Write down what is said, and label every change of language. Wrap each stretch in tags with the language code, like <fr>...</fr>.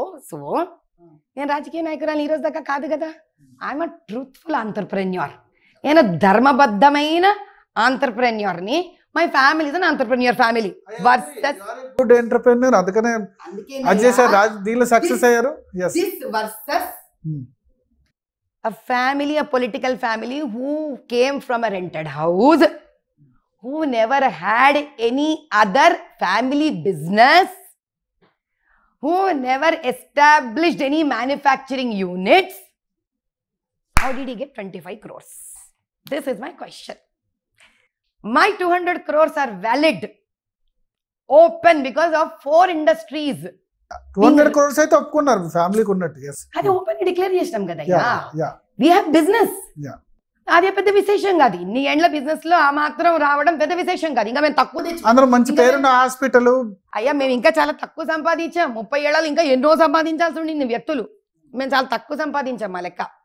<te>So నేను రాజకీయ నాయకురాలు ఈ రోజు దాకా కాదు కదా. I'm a truthful entrepreneur. నేను ధర్మబద్ధమైన ఆంటర్ప్రెన్యూర్ని. My family is an entrepreneur family.</te> <en>Versus good entrepreneur.</en> <te>అందుకనే అది చేశారు, దీనిలో సక్సెస్ అయ్యారు.</te> <en>Versus a family, a political family who came from a rented house, who never had any other family business, who never established any manufacturing units. How did he get 25 crores? This is my question. My 200 crores are valid, open, because of 4 industries.</en> <te>200 crores అయితే ఒప్పుకున్నారు ఫ్యామిలీకి ఉన్నట్టు. అది open declare చేసినాం కదా. We have business. అదే పెద్ద విశేషం కాదు. ఇన్ని ఏండ్ల బిజినెస్ లో ఆ మాత్రం రావడం పెద్ద విశేషం కాదు. ఇంకా మేము తక్కువ తెచ్చు, అందరూ మంచి పేరున్న హాస్పిటల్. అయ్యా మేము ఇంకా చాలా తక్కువ సంపాదించాం. 30 ఏళ్ళలో ఇంకా ఎన్నో సంపాదించాల్సి ఉండింది వ్యక్తులు. మేము చాలా తక్కువ సంపాదించాం మా లెక్క.</te>